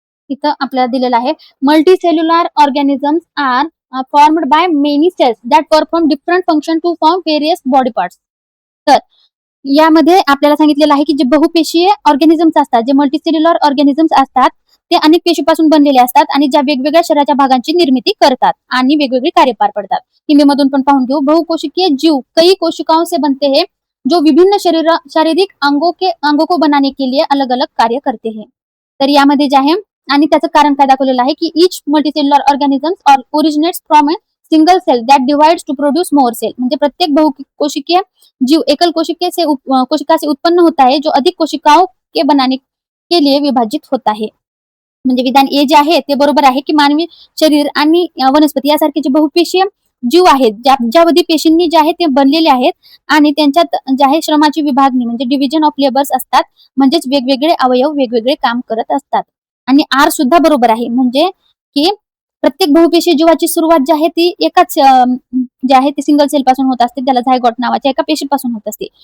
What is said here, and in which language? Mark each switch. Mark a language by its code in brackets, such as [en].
[mr] इथं आपल्याला दिलेलं आहे, [en] Multicellular organisms are formed by many cells that perform different function to form various body parts. [mr] तर यामध्ये आपल्याला सांगितलेलं आहे की जे बहुपेशीय ऑर्गॅनिझम्स असतात, जे मल्टीसेल्युलर ऑर्गॅनिझम्स असतात ते अनेक पेशीपासून बनलेले असतात आणि ज्या वेगवेगळ्या शरीराच्या भागांची निर्मिती करतात आणि वेगवेगळी कार्य पार पडतात. हिंदीमधून पण पाहून घेऊ. [hi] बहुकोशिकीय जीव कई कोशिकाओं से बनते हैं जो विभिन्न शारीरिक अंगों को बनाने के लिए अलग अलग कार्य करते हैं. [mr] तर यामध्ये जे आहे आणि त्याचं कारण काय दाखवलेलं आहे की [en] Each multicellular organisms originates from a single cell that divides to produce more cell. [hi] म्हणजे प्रत्येक बहुकोशिकीय जीव एकल कोशिका से उत्पन्न होता है जो अधिक कोशिकाओं के बनाने के लिए विभाजित होता है. [mr] म्हणजे विधान ए जे आहे ते बरोबर आहे की मानवी शरीर आणि वनस्पती यासारखे जे बहुपेशीय जीव आहेत, ज्यामध्ये पेशींनी जे आहे ते बनलेले आहेत आणि त्यांच्यात जे आहे श्रमाची विभागणी म्हणजे डिव्हिजन ऑफ लेबर्स असतात, म्हणजेच वेगवेगळे अवयव वेगवेगळे काम करत असतात. आणि आर सुद्धा बरोबर आहे, म्हणजे की प्रत्येक बहुपेशी जीवाची सुरुवात जी आहे ती एकाच जे आहे ती सिंगल सेल पासून होत असते, त्याला झायगॉट नावाच्या एका पेशीपासून होत असते.